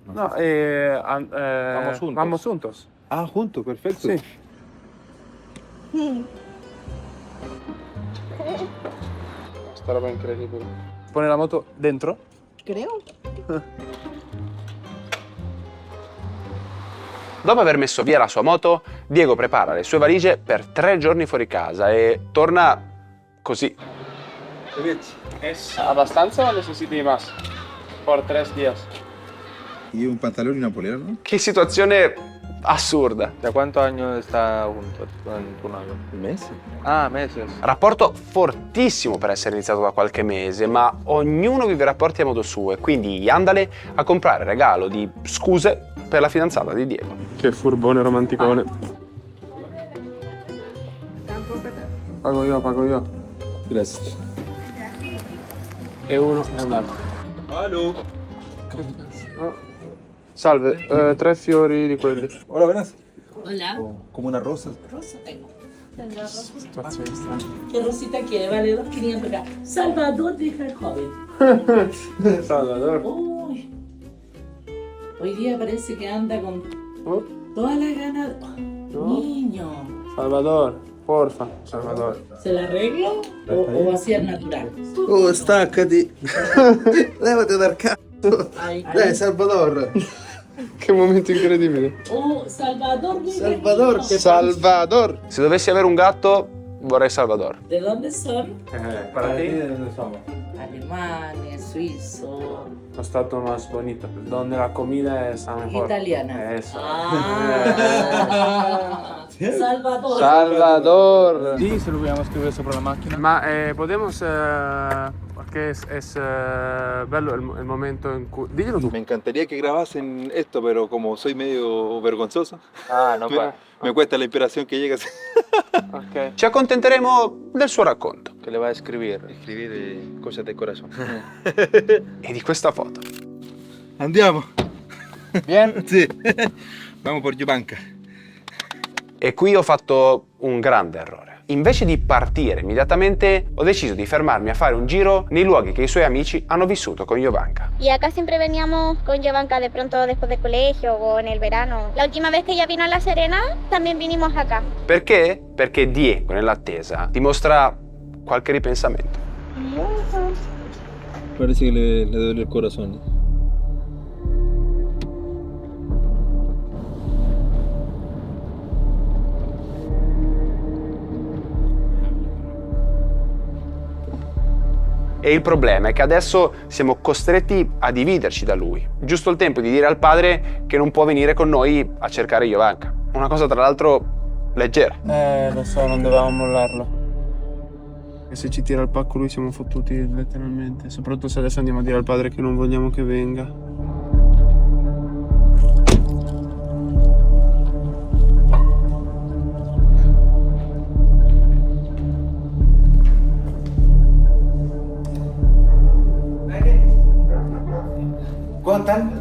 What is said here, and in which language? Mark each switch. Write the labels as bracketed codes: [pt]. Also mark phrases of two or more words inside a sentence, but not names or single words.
[es] No, vamos juntos. Vamos juntos. Ah, juntos, perfecto. Sí. [it] Sta roba incredibile. [es] Pone la moto dentro? Creo. [it] Dopo aver messo via la sua moto, Diego prepara le sue valigie per 3 giorni fuori casa e torna così. [es] ¿Es abbastanza o necesiti más? Por 3 días. Y un pantalón y una polera, ¿no? [it] Che situazione assurda. [es] ¿De cuántos años está juntos con tu novio? ¿Meses? Ah, meses. [it] Rapporto fortissimo per essere iniziato da qualche mese, ma ognuno vive i rapporti a modo suo e quindi andale a comprare regalo di scuse per la fidanzata di Diego. Che furbone romanticone. Pago io. [es] Gracias. [it] E uno e un altro. [es] Aló. [it] Salve, 3 fiori di quelli. [es] Hola, buenas. Hola. Como una rosa. Rosa tengo. Tengo rosa. [it] Situazione strana. [es] ¿Qué rosita quiere? Vale 2.500 acá. Salvador, deja el joven. Salvador. Uy. Hoy día parece que anda con todas las ganas. Niño. Salvador, porfa. Salvador. ¿Se la arreglo o va a ser natural? [it] Oh, staccati. Levati dal cazzo. [es] Ay, [it] Dai, Salvador. Che momento incredibile. Oh, Salvador. mi [es] Salvador, niño. [it] che Salvador! Se dovessi avere un gatto, vorrei Salvador. [es] ¿De dónde son? Para ti, ¿de dónde somos? Alemanes, suizo, [it] Lo stato [es] más bonito, donde la comida es mejor. italiana. Eso. Ah. Salvador. Salvador. Sí, se lo voy a escribir sobre la máquina. Ma podemos, porque es bello el momento en cui... Dígelo tú. Me encantaría que grabasen esto, pero como soy medio vergonzoso, no me cuesta la inspiración que llega. Ok. [it] Ci accontenteremo del suo racconto [es] ¿Qué le va a escribir? Escribir cosas de corazón. [it] e di questa foto. Andiamo. Bien? Sì. [es] Vamos por Jovanka. [it] E qui ho fatto un grande errore. Invece di partire immediatamente, ho deciso di fermarmi a fare un giro nei luoghi che i suoi amici hanno vissuto con Jovanka. [es] Y acá siempre veníamos con Jovanka de pronto después del colegio o en el verano. La última vez que ella vino a La Serena, también vinimos acá. [it] Perché? Perché Diego, nell'attesa, dimostra qualche ripensamento. [es] Parece que le duele el corazón. [it] E il problema è che adesso siamo costretti a dividerci da lui. Giusto il tempo di dire al padre che non può venire con noi a cercare Jovanka. Una cosa tra l'altro leggera. Lo so, non dovevamo mollarlo. E se ci tira il pacco lui siamo fottuti letteralmente. Soprattutto se adesso andiamo a dire al padre che non vogliamo che venga. [es] ¿Cómo están?